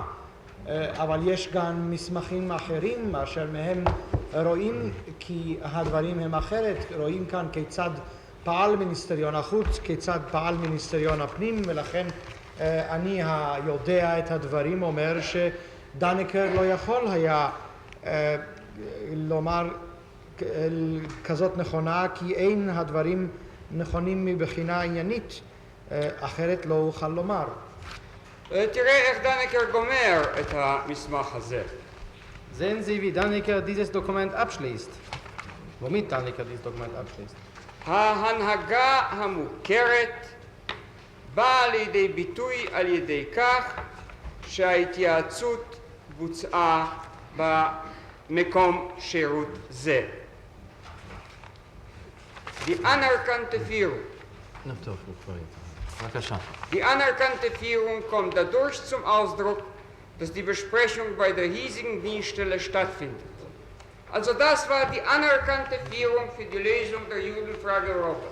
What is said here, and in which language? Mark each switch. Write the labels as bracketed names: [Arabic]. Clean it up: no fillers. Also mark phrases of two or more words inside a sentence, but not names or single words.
[Hebrew] אבל יש גם מסמכים אחרים אשר מהם רואים כי הדברים הם אחרת, רואים כאן כיצד פעל מיניסטריון החוץ, כיצד פעל מיניסטריון הפנים, ולכן אני היודע את הדברים אומר שדנקר לא יכול היה לומר כזאת נכונה, כי אין הדברים נכונים מבחינה עניינית, אחרת לא אוכל לומר. תראה איך דנקר גומר את המסמך הזה. [German] Sehen Sie, wie Dannecker dieses Dokument abschließt. Womit Dannecker dieses Dokument abschließt. [Hebrew] ההנהגה המוכרת באה לידי ביטוי על ידי כך שההתייעצות בוצעה במקום שירות זה. [German] Die anerkannte Führung. Die anerkannte Führung kommt dadurch zum Ausdruck, dass die Besprechung bei der hiesigen Dienststelle stattfindet. Also das war die anerkannte Führung für die Lösung der Judenfrage Europas.